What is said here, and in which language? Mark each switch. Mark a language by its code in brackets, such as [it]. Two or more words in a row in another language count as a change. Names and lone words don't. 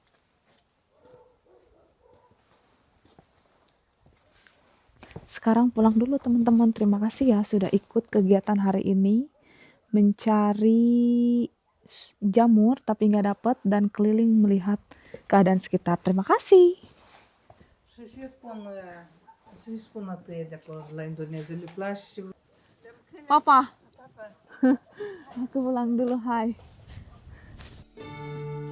[id] Sekarang pulang dulu teman-teman. Terima kasih ya sudah ikut kegiatan hari ini. Mencari jamur tapi nggak dapet dan keliling melihat keadaan sekitar. Terima kasih. [ro] Și spun atâia de acolo la Indonezia, le place și... [id] Papa. Aku pulang dulu. [ro] Hai.